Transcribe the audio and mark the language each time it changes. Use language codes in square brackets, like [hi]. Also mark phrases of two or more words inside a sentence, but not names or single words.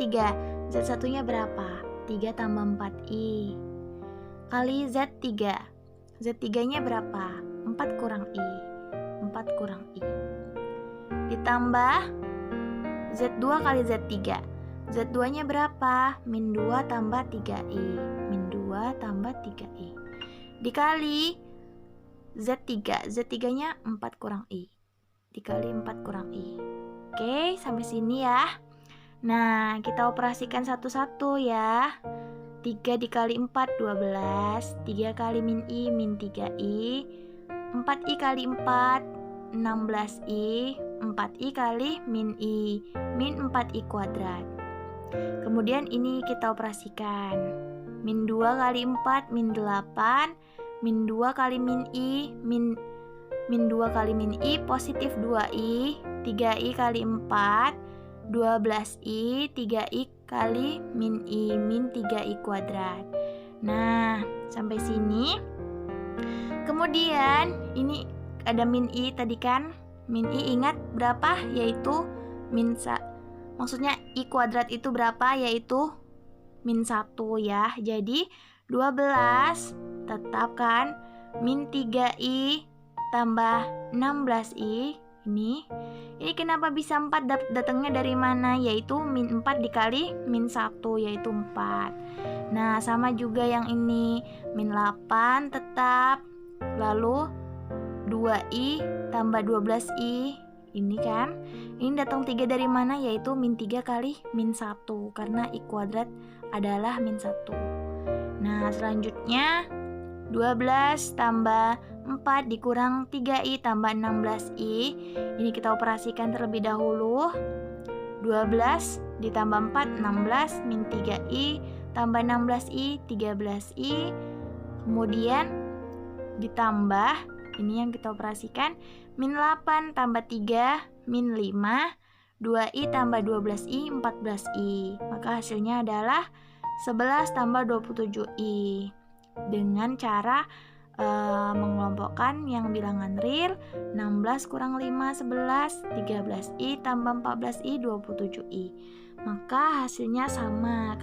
[id] Z1-nya berapa? 3 tambah 4I kali Z3. Z3-nya berapa? 4 kurang I. 4 kurang I. Ditambah Z2 kali Z3. Z2-nya berapa? Min 2 tambah 3I. Min 2 tambah 3I. Dikali Z3. Z3-nya 4 kurang I. Dikali 4 kurang I. Oke, sampai sini ya. Nah, kita operasikan satu-satu ya. 3 dikali 4, 12. 3 kali min I, min 3I. 4I kali 4, 16I. 4I kali min I, min 4I kuadrat. Kemudian ini kita operasikan. Min 2 kali 4, min 8. Min 2 kali min I, min 2 kali min I, positif 2I. 3I kali 4, 12I, 3I kali min I, min 3I kuadrat. Nah, sampai sini. Kemudian ini ada min I tadi kan. Min I ingat berapa? Yaitu min maksudnya I kuadrat itu berapa? Yaitu min 1 ya. Jadi 12 tetap kan. Min 3I tambah 16I ini Ini kenapa bisa 4 datangnya dari mana? Yaitu min 4 dikali min 1, yaitu 4. Nah, sama juga yang ini, min 8 tetap. Lalu 2i tambah 12i. Ini kan, ini datang 3 dari mana? Yaitu min 3 kali min 1, karena i kuadrat adalah min 1. Nah, selanjutnya 12 tambah 4 dikurang 3i tambah 16i. Ini kita operasikan terlebih dahulu. 12 ditambah 4, 16, min 3i tambah 16i, 13i. Kemudian ditambah, ini yang kita operasikan, min 8 tambah 3, min 5, 2i tambah 12i, 14i. Maka hasilnya adalah 11 tambah 27i. Dengan cara mengelompokkan yang bilangan real, 16 kurang 5, 11, 13i tambah 14i, 27i. Maka hasilnya sama.